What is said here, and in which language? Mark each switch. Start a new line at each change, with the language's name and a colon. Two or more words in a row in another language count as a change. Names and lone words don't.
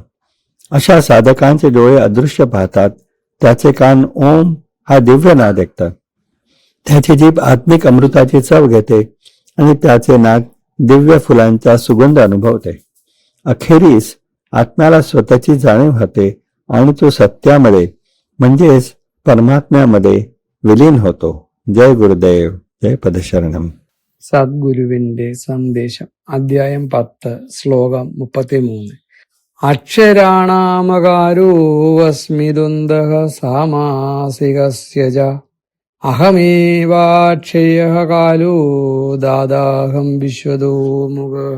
Marathi: अशा साधकांचे डोळे अदृश्य पाहतात, त्याचे कान ओम हा दिव्य नाद ऐकतात, त्याची जीभ आत्मिक अमृताची चव घेते आणि त्याचे नाक दिव्य फुलांचा सुगंध अनुभवते. अखेरीस आत्म्याला स्वतःची जाणीव होते आणि तो सत्यामध्ये म्हणजेच परमात्म्यामध्ये विलीन होतो. जय गुरुदेव, जय
Malayalam: പദശരണം. സദ്ഗുരുവിന്റെ സന്ദേശം. അധ്യായം 10, ശ്ലോകം 33.
Sanskrit: അക്ഷരാണാമകാരോ അസ്മിദുന്ദഃ സാമാസികസ്യ ച അഹമേവാക്ഷയഃ കാലോ ദാതാഹം വിശ്വതോ മുഖഃ.